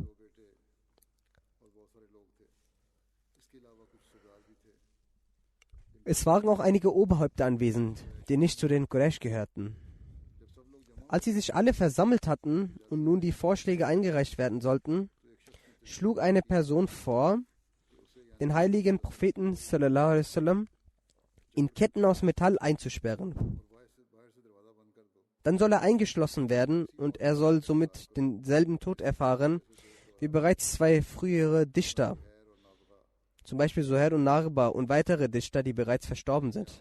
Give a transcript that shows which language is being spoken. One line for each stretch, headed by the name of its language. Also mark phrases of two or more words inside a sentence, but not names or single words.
German: Es waren auch einige Oberhäupter anwesend, die nicht zu den Quraysh gehörten. Als sie sich alle versammelt hatten und nun die Vorschläge eingereicht werden sollten, schlug eine Person vor, den heiligen Propheten
Arabic: صلى الله عليه وسلم
German: in Ketten aus Metall einzusperren. Dann soll er eingeschlossen werden und er soll somit denselben Tod erfahren wie bereits 2 frühere Dichter, zum Beispiel Zuhair und Narba und weitere Dichter, die bereits verstorben sind.